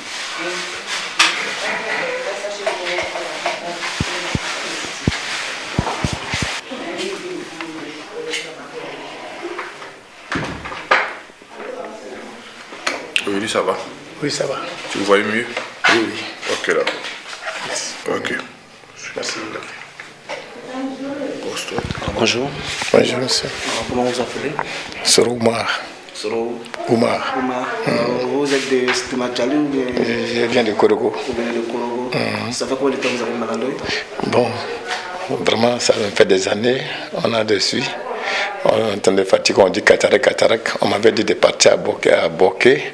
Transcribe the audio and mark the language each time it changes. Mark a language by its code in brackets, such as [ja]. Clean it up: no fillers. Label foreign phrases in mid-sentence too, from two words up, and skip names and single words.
[fr] Oui, ça va. Oui, ça va. Tu me voyais mieux? Oui, oui. Ok, là. Yes. Ok. Merci. Bonjour. Bonjour, monsieur. Comment vous appelez? Soro Oumar. Soro Oumar. Oumar. Vous êtes de Stimachali ou bien? Je viens de Korogo. Vous venez de Korogo. Ça fait combien de temps que vous avez mal à l'œil? Bon, vraiment, ça me fait des années. On a dessus. On entendait fatigue, on dit cataracte. On m'avait dit de partir à Boké.